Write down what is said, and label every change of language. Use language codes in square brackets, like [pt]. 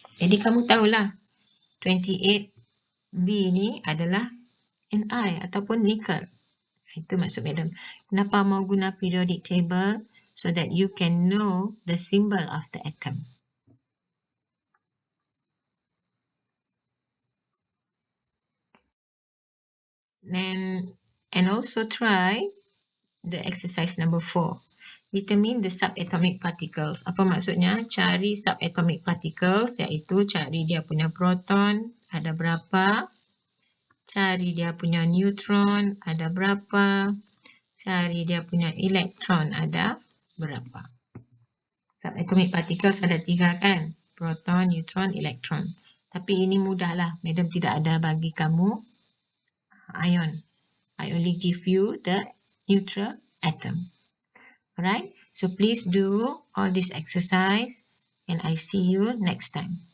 [ms] Jadi, kamu tahulah 28 B ni adalah Ni ataupun nickel. Itu maksud Madam. Kenapa mau guna periodic table? [en] So that you can know the symbol of the atom. And also try the exercise number 4. Determine the subatomic particles. [ms] Apa maksudnya? Cari subatomic particles, iaitu cari dia punya proton ada berapa, cari dia punya neutron ada berapa, cari dia punya elektron ada berapa. Subatomic particles ada 3 kan? Proton, neutron, elektron. Tapi ini mudahlah. Madam tidak ada bagi kamu ion. [en] I only give you the neutral atom. Alright, so please do all this exercise and I see you next time.